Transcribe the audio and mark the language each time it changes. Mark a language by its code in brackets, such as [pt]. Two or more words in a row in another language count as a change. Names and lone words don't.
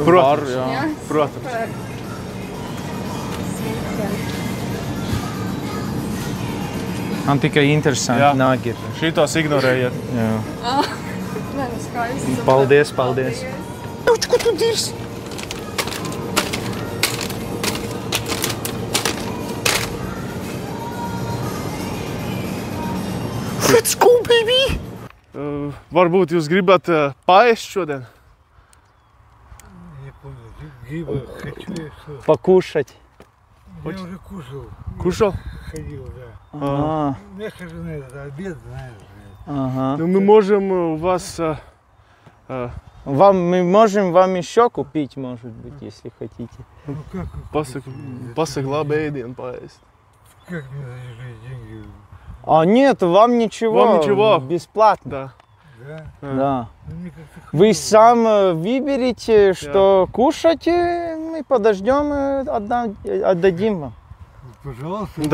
[lv] Protams, Jā, protams. Man tikai interesanti nāgi ir. Šitos ignorējiet. Jā. Nē, nu skaisti. Paldies, paldies. Ko tu dirsi? [en] Let's go, baby! [lv] Varbūt jūs gribat paēst šodien? [ru] Покушать. Я уже кушал. Кушал? Ходил, да. Я хожу на этот обед, знаешь. Ага. Ну, мы можем у вас... Мы можем вам еще купить, может быть, если хотите. Ну как? [lv] Pasaka labi ēdienu paēst. [ru] Как мне зажили деньги? А нет, вам ничего. Вам ничего? Бесплатно. Да. Да? Да. Ну, мне как-то Вы сам выберете, что кушать, мы подождем, отдадим вам. Пожалуйста.